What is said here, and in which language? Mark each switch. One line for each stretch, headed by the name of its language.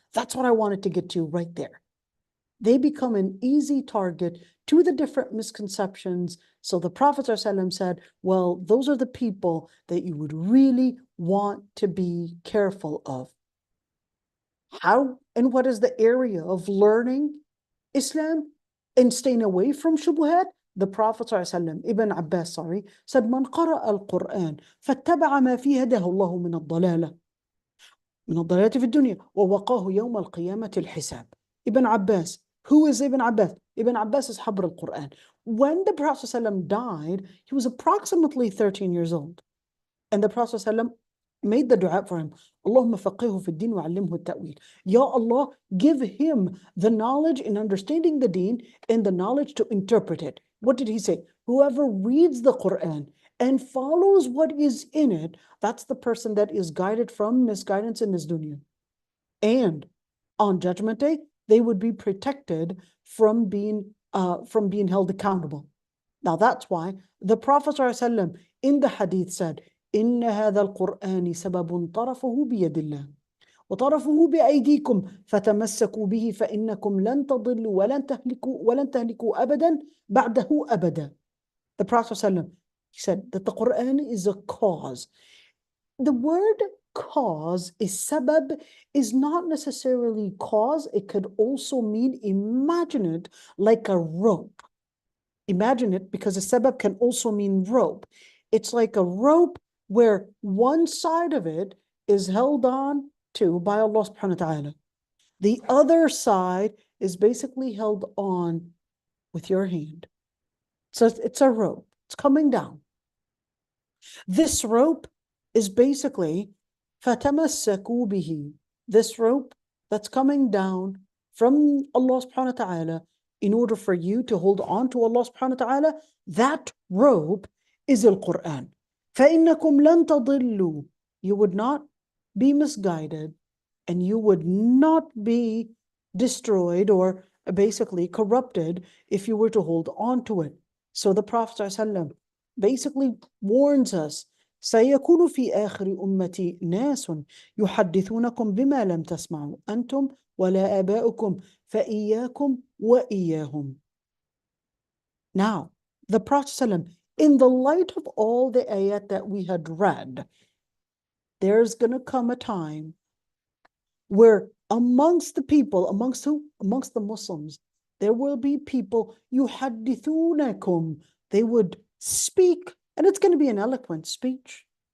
English: That's what I wanted to get to right there. They become an easy target to the different misconceptions. So the Prophet ﷺ said, well, those are the people that you would really want to be careful of. How and what is the area of learning Islam and staying away from shubuhat? The Prophet ﷺ, Ibn Abbas, said,
Arabic: من قرأ القرآن فاتبع ما فيه هداه الله من الضلالة في الدنيا ووقاه يوم القيامة الحساب.
English: Ibn Abbas. Who is Ibn Abbas? Ibn Abbas is Habr al-Quran. When the Prophet ﷺ died, he was approximately 13 years old. And the Prophet ﷺ made the dua for him.
Arabic: Allahumma faqihu fi din wa allimhu at-ta'wil.
English: Ya Allah, give him the knowledge in understanding the deen and the knowledge to interpret it. What did he say? Whoever reads the Quran and follows what is in it, that's the person that is guided from misguidance in this dunya. And on Judgment Day, they would be protected from being held accountable. Now that's why the Prophet ﷺ in the Hadith said,
Arabic: إن هذا القرآن سبب طرفه بيد الله وطرفه بأيديكم فتمسكوا به فإنكم لن تضلوا ولن تهلكوا أبدا بعده أبدا.
English: The Prophet ﷺ, he said that the Quran is a cause. The word cause is sabab, is not necessarily cause. It could also mean, imagine it like a rope. Imagine it, because a sabab can also mean rope. It's like a rope where one side of it is held on to by Allah subhanahu wa ta'ala. The other side is basically held on with your hand. So it's a rope. It's coming down. This rope is basically
Arabic: فَتَمَسَّكُوا بِهِ.
English: This rope that's coming down from Allah subhanahu wa ta'ala in order for you to hold on to Allah subhanahu wa ta'ala, that rope is al-Quran.
Arabic: فَإِنَّكُمْ لَن تَضِلُّوا.
English: You would not be misguided and you would not be destroyed or basically corrupted if you were to hold on to it. So the Prophet ﷺ basically warns us,
Arabic: سيكون في آخر أمتي ناس يحدثونكم بما لم تسمعوا أنتم ولا آباؤكم فإياكم وإياهم.
English: Now, the Prophet ﷺ, in the light of all the ayat that we had read, there's going to come a time where amongst the people, amongst who? Amongst the Muslims, there will be people, يحدثونكم, they would speak, and it's going to be an eloquent speech.